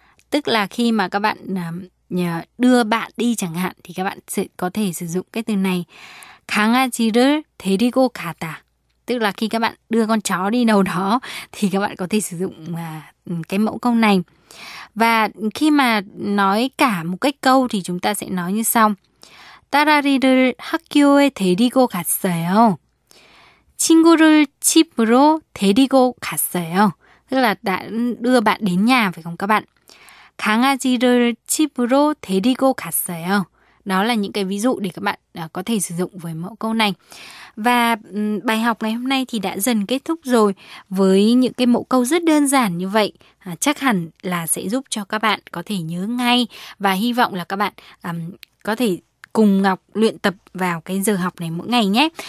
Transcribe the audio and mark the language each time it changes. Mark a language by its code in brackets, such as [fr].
[vi] Tức là khi mà các bạn đưa bạn đi chẳng hạn thì các bạn sẽ có thể sử dụng cái từ này. [ko] 강아지를 데리고 가다. [vi] Tức là khi các bạn đưa con chó đi đâu đó thì các bạn có thể sử dụng cái mẫu câu này. Và khi mà nói cả một cái câu thì chúng ta sẽ nói như sau. [ko] 딸아리를 학교에 데리고 갔어요. 친구를 집으로 데리고 갔어요. [vi] Tức là đã đưa bạn đến nhà phải không các bạn? [ko] 강아지를 집으로 데리고 갔어요. [vi] Đó là những cái ví dụ để các bạn có thể sử dụng với mẫu câu này. Và bài học ngày hôm nay thì đã dần kết thúc rồi. Với những cái mẫu câu rất đơn giản như vậy, chắc hẳn là sẽ giúp cho các bạn có thể nhớ ngay. Và hy vọng là các bạn có thể cùng Ngọc luyện tập vào cái giờ học này mỗi ngày nhé.